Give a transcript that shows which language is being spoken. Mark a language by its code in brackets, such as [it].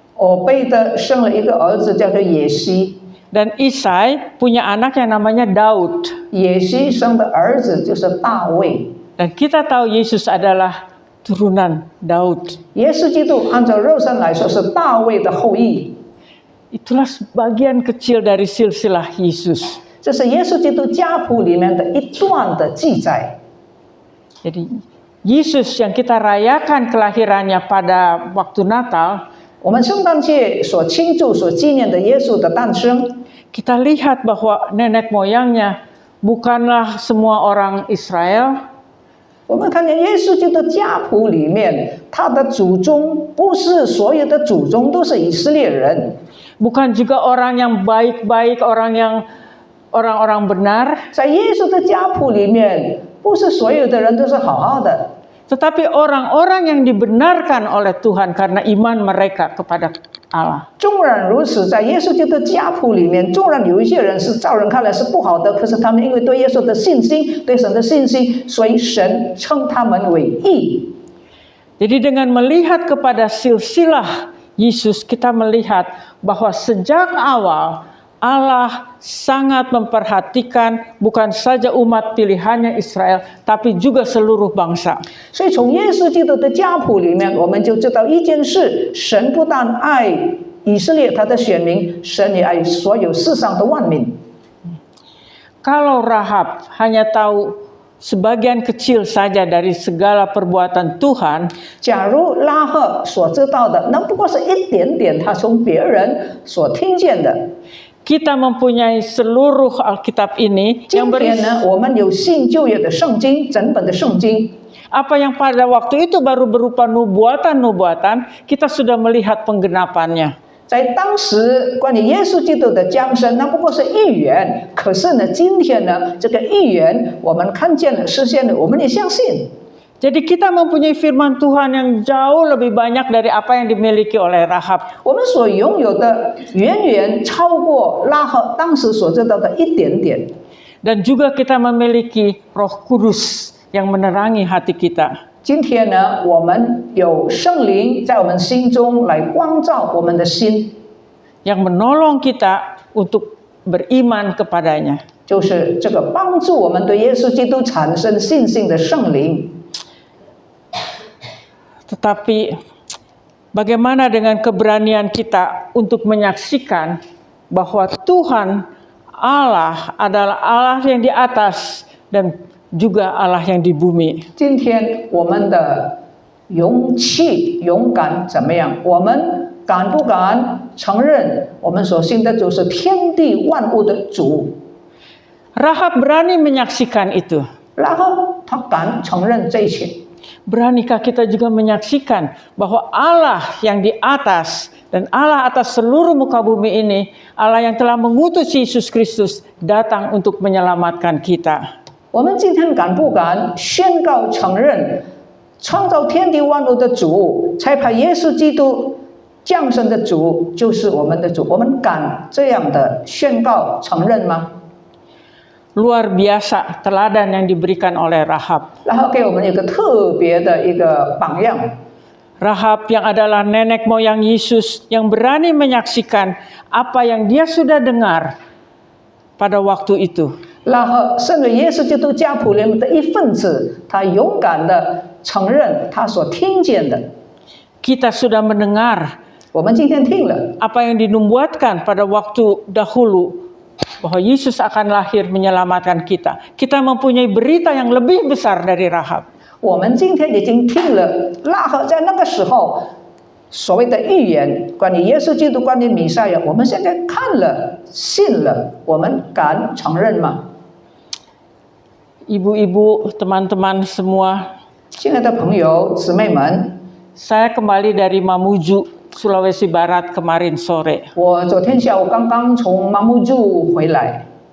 [zh] 俄贝的生了一个儿子，叫做耶西。 [id] dan Isai punya anak yang namanya Daud. [zh] 耶西生的儿子就是大卫。 [id] Dan kita tahu Yesus adalah turunan Daud. [zh] 耶稣基督按照肉身来说是大卫的后裔， [id] Itulah sebagian kecil dari silsilah Yesus. [zh] 这是耶稣基督家谱里面的一段的记载。 [id] Jadi Yesus yang kita rayakan kelahirannya pada waktu Natal, [zh] 我们圣诞节所庆祝、所纪念的耶稣的诞生， [id] kita lihat bahwa nenek moyangnya bukanlah semua orang Israel, [zh] 我们看见耶稣基督家谱里面，他的祖宗不是所有的祖宗都是以色列人， [id] bukan juga orang yang baik-baik, orang-orang benar, [zh] 在耶稣的家谱里面，不是所有的人都是好好的， [id] tetapi orang-orang yang dibenarkan oleh Tuhan karena iman mereka kepada Allah. [zh] 纵然如此，在耶稣基督家谱里面，纵然有一些人是照人看来是不好的，可是他们因为对耶稣的信心、对神的信心，所以神称他们为义。 [id] Jadi dengan melihat kepada silsilah Yesus, kita melihat bahwa sejak awal Allah sangat memperhatikan bukan saja umat pilihannya Israel, tapi juga seluruh bangsa. [zh] 所以从耶稣基督的家谱里面，我们就知道一件事：神不但爱以色列他的选民，神也爱所有世上的万民。 [id] Kalau Rahab hanya tahu sebagian kecil saja dari segala perbuatan Tuhan, [zh] 假如拉赫所知道的，那不过是一点点他从别人所听见的。 [id] kita mempunyai seluruh Alkitab ini [zh] 今 [id] yang [zh] 天 [id] berisi [zh] 呢，我们有新旧约的圣经，整本的圣经。 [id] apa yang pada waktu itu baru berupa nubuatan-nubuatan, kita sudah melihat penggenapannya. [zh] 在当时关于耶稣基督的降生，那不过是预言。可是呢，今天呢，这个预言我们看见了、实现了，我们也相信。 [id] Jadi kita mempunyai firman Tuhan yang jauh lebih banyak dari apa yang dimiliki oleh Rahab. [zh] 我们所拥有的远远超过拉赫当时所知道的一点点。 [id] Dan juga kita memiliki Roh Kudus yang menerangi hati kita. [zh] 今天呢，我们有圣灵在我们心中来光照我们的心， [id] Yang menolong kita untuk beriman kepadanya. [zh] 就是这个帮助我们对耶稣基督产生信心的圣灵。 [id] Tetapi bagaimana dengan keberanian kita untuk menyaksikan bahwa Tuhan Allah adalah Allah yang di atas dan juga Allah yang di bumi. [zh] 今天我们的勇气、勇敢怎么样？我们敢不敢承认我们所信的主是天地万物的主？ [id] Rahab berani menyaksikan itu. [zh] 然后他敢承认这一切。 [id] Beranikah kita juga menyaksikan bahwa Allah yang di atas dan Allah atas seluruh muka bumi ini, Allah yang telah mengutus Yesus Kristus datang untuk menyelamatkan kita. [zh] 我们今天敢不敢宣告承认，创造天地万物的主，才把耶稣基督降生的主就是我们的主？我们敢这样的宣告承认吗？ [id] Luar biasa teladan yang diberikan oleh Rahab. [zh] 然后给我们一个特别的一个榜样。 [id] Rahab yang adalah nenek moyang Yesus yang berani menyaksikan apa yang dia sudah dengar pada waktu itu. [zh] 然后身为耶稣基督家谱里面的一份子，他勇敢的承认他所听见的。 [id] Kita sudah mendengar [zh] 我们今天听了， [id] apa yang dinubuatkan pada waktu dahulu bahwa Yesus akan lahir menyelamatkan kita. Kita mempunyai berita yang lebih besar dari Rahab. [zh] 我们今天已经听了拉合在那个时候所谓的预言，关于耶稣基督、关于弥赛亚，我们现在看了、信了，我们敢承认吗？ [id] Ibu-ibu, teman-teman semua, [zh] 亲爱的朋友、姊妹们， [id] Saya kembali dari Mamuju, Sulawesi Barat kemarin sore. [zh] 我昨天下午刚刚从马木柱回来，